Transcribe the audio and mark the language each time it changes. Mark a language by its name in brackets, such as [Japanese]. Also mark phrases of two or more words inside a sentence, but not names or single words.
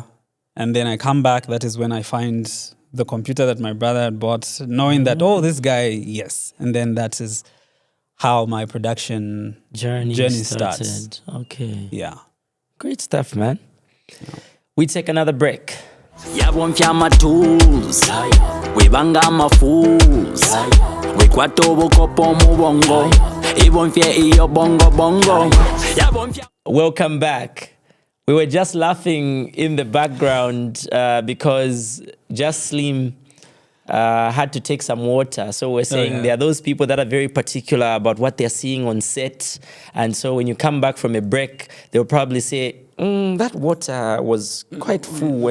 [English] And then I come back. That is when I find the computer that my brother had bought, knowing that, this guy, yes. And then that is how my production journey starts. started. Okay. Yeah. Great stuff, man. We take another break. [Bemba] Yabonfya amatuls webanga amafools wekwata obukopo mu bongo ibonfye iyo bongo bongo yabonfya. [English] Welcome back. We were just laughing in the background because Just Slim had to take some water. So we're saying there are those people that are very particular about what they're seeing on set. And so when you come back from a break, they'll probably say, that water was quite full.